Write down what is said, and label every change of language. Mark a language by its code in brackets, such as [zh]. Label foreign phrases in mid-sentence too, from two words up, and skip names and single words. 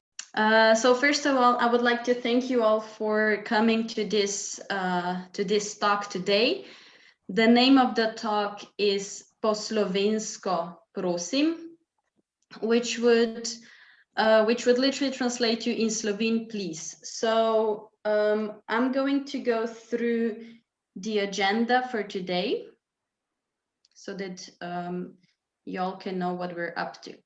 [en] So first of all, I would like to thank you all for coming to this talk today. The name of the talk is Po slovensko, prosim, which would literally translate to in Slovene, please. So I'm going to go through the agenda for today so that y'all can know what we're up to.